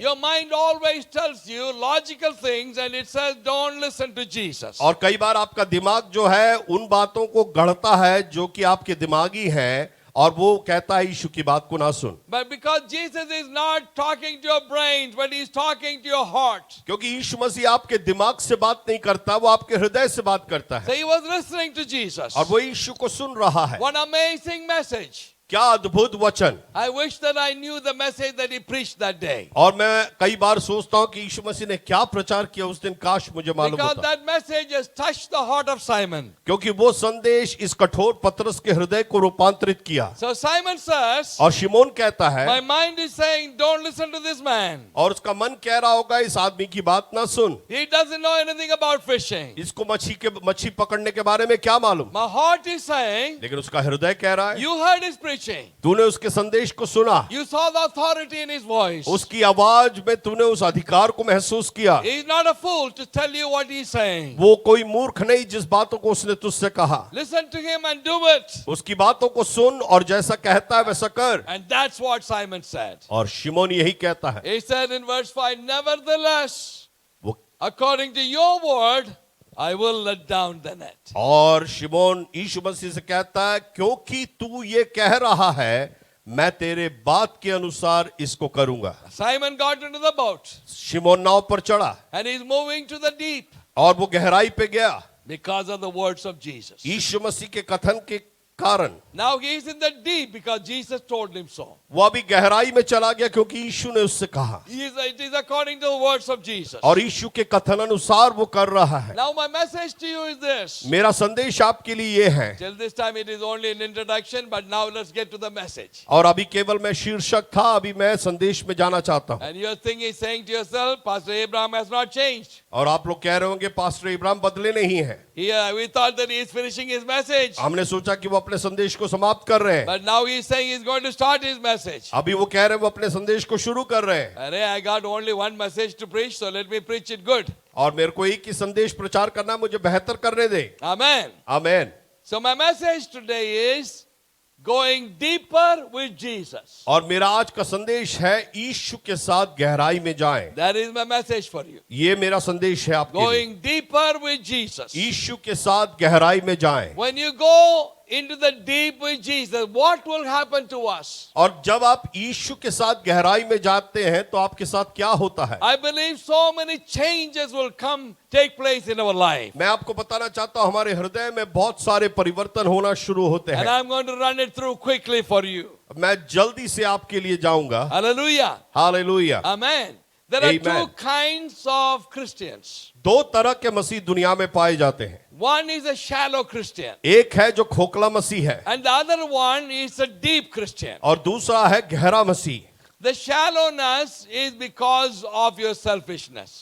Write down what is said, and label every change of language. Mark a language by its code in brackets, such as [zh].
[en] Your mind always tells you logical things and it says don't listen to Jesus. [hi] और कई बार आपका दिमाग जो है उन बातों को गढ़ता है जो कि आपके दिमागी हैं, और वो कहता है यीशु की बात को ना सुन। [en] But because Jesus is not talking to your brains, but he's talking to your heart. [hi] क्योंकि यीशु मसीह आपके दिमाग से बात नहीं करता, वो आपके हृदय से बात करता [en] So [hi] है, [en] he was listening to Jesus. [hi] और वो यीशु को सुन रहा है। [en] One amazing message. [hi] क्या अद्भुत वचन। [en] I wish that I knew the message that he preached that day. [hi] और मैं कई बार सोचता हूँ कि यीशु मसीह ने क्या प्रचार किया उस दिन, काश मुझे मालूम [en] Because [hi] होता। [en] that message has touched the heart of Simon. [hi] क्योंकि वो संदेश इस कठोर पतरस के हृदय को रूपांतरित किया। [en] So Simon says, [hi] और शिमोन कहता है, [en] my mind is saying, don't listen to this man. [hi] और उसका मन कह रहा होगा इस आदमी की बात ना सुन, [en] He doesn't know anything about fishing. [hi] इसको मच्छी पकड़ने के बारे में क्या मालूम। [en] My heart is saying, [hi] लेकिन उसका हृदय कह रहा है, [en] you heard his preaching. [hi] तूने उसके संदेश को सुना, [en] You saw the authority in his voice. [hi] उसकी आवाज में तूने उस अधिकार को महसूस किया। [en] He's not a fool to tell you what he's saying. [hi] वो कोई मूर्ख नहीं जिस बातों को उसने तुझसे कहा। [en] Listen to him and do it. [hi] उसकी बातों को सुन और जैसा कहता है वैसा कर। [en] And that's what Simon said. [hi] और शिमोन यही कहता है। [en] He said in verse 5, nevertheless, [hi] वो [en] according to your word, I will let down the net. [hi] और शिमोन यीशु मसीह से कहता है, क्योंकि तू ये कह रहा है, मैं तेरे बात के अनुसार इसको करूंगा। [en] Simon got into the boat [hi] शिमोन नाव पर चढ़ा [en] and he's moving to the deep [hi] और वो गहराई पे गया [en] because of the words of Jesus. [hi] यीशु मसीह के कथन के कारण। [en] Now he is in the deep because Jesus told him so. [hi] वो अभी गहराई में चला गया क्योंकि यीशु ने उससे कहा, [en] It is according to the words of Jesus. [hi] और यीशु के कथन अनुसार वो कर रहा है। [en] Now my message to you is this. [hi] मेरा संदेश आपके लिए ये है, [en] Till this time it is only an introduction, but now let's get to the message. [hi] और अभी केवल मैं शीर्षक था, अभी मैं संदेश में जाना चाहता हूँ। [en] And you're thinking, saying to yourself, Pastor Abraham has not changed. [hi] और आप लोग कह रहे होंगे पास्टर इब्राहिम बदले नहीं है। [en] We thought that he is finishing his message. [hi] हमने सोचा कि वो अपने संदेश को समाप्त कर रहे हैं, [en] But now he is saying he's going to start his message. [hi] अभी वो कह रहे हैं वो अपने संदेश को शुरू कर रहे हैं। [en] Arey, I got only one message to preach, so let me preach it good. [hi] और मेरे को एक ही संदेश प्रचार करना, मुझे बेहतर करने दे। [en] Amen. [hi] आमीन। [en] So my message today is going deeper with Jesus. [hi] और मेरा आज का संदेश है यीशु के साथ गहराई में जाएं। [en] That is my message for you. [hi] ये मेरा संदेश है आपके लिए। [en] Going deeper with Jesus. [hi] यीशु के साथ गहराई में जाएं। [en] When you go into the deep with Jesus, what will happen to us? [hi] और जब आप यीशु के साथ गहराई में जाते हैं तो आपके साथ क्या होता है? [en] I believe so many changes will take place in our life. [hi] मैं आपको बताना चाहता हूं हमारे हृदय में बहुत सारे परिवर्तन होना शुरू होते [en] And [hi] हैं। [en] I'm going to run it through quickly for you. [hi] मैं जल्दी से आपके लिए जाऊंगा। [en] Hallelujah. [hi] Hallelujah. [en] Amen. There are Amen. two kinds of Christians. [hi] दो तरह के मसीह दुनिया में पाए जाते हैं। [en] One is a shallow Christian, [hi] एक है जो खोखला मसीह है [en] and the other one is a deep Christian. [hi] और दूसरा है गहरा मसीह। [en] The shallowness is because of your selfishness.